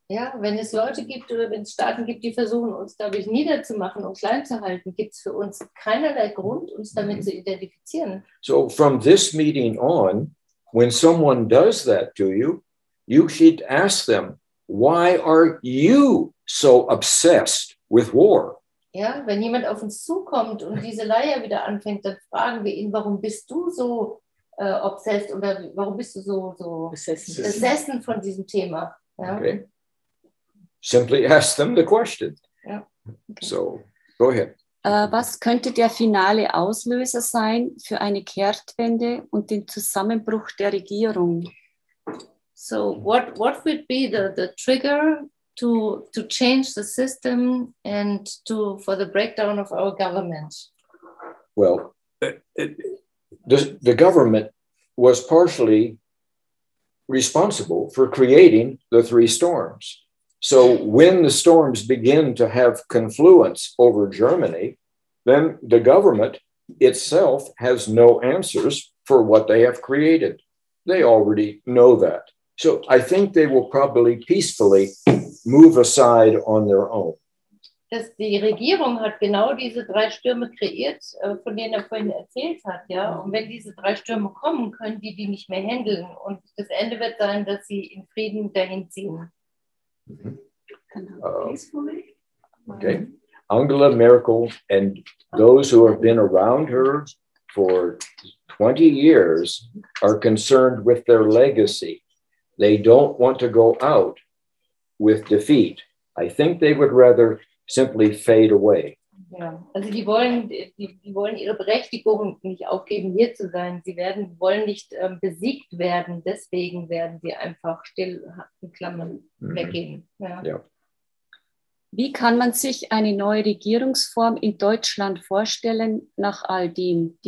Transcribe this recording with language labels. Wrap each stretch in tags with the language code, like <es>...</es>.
<de>Ja, wenn es Leute gibt oder wenn es Staaten gibt, die versuchen, uns dadurch niederzumachen und klein zu halten, gibt es für uns keinerlei Grund, uns damit zu identifizieren.</de> <en>So from this meeting on, when someone does that to you, you should ask them, why are you so obsessed with war?</en> <de>Ja, wenn jemand auf uns zukommt und diese Leier wieder anfängt, dann fragen wir ihn, warum bist du so obsessed oder warum bist du so besessen von diesem Thema? Ja? Okay.</de> <en>Simply ask them the question.</en> <de>Ja. Okay.</de> <en>So, go ahead.</en> <de>Was könnte der finale Auslöser sein für eine Kehrtwende und den Zusammenbruch der Regierung?</de> <en>So, what would be the trigger to change the system and for the breakdown of our government? Well, the government was partially responsible for creating the three storms. So when the storms begin to have confluence over Germany, then the government itself has no answers for what they have created. They already know that. So I think they will probably peacefully move aside on their own.</en> <de>Die Regierung hat genau diese drei Stürme kreiert, von denen er vorhin erzählt hat. Ja? Und wenn diese drei Stürme kommen, können die nicht mehr handeln. Und das Ende wird sein, dass sie in Frieden dahin ziehen. Genau.</de> <en>Peacefully. Okay. Angela Merkel and those who have been around her for 20 years are concerned with their legacy. They don't want to go out with defeat. I think they would rather simply fade away.</en> <de>Ja, also die wollen ihre Berechtigung nicht aufgeben, hier zu sein. Sie wollen nicht besiegt werden. Deswegen werden sie einfach still in Klammern weggehen. Ja. Ja. Wie kann man sich eine neue Regierungsform in Deutschland vorstellen nach all dem?</de>